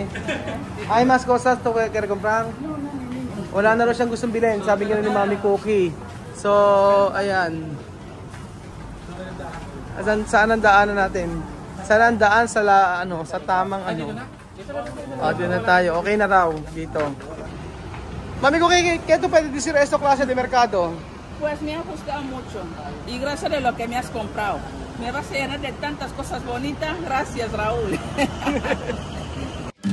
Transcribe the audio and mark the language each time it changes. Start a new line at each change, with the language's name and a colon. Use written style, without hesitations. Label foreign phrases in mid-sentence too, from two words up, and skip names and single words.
Filipino: Ay,
Spanish: mas cosas
Filipino: to kaya comprar. Wala na rin siyang gustong bilhin. Sabi nga ni Mami Cookie. So, ayan. Saan ang daanan natin? Saan ang daan sa sa tamang ano? Dito na tayo. Okay na raw dito. Mami Cookie,
Spanish: ¿qué tú puedes decir esto clase de mercado? Pues me ha gustado mucho y gracias de lo que me has comprado. Me vas a llenar de tantas cosas bonitas. Gracias, Raúl.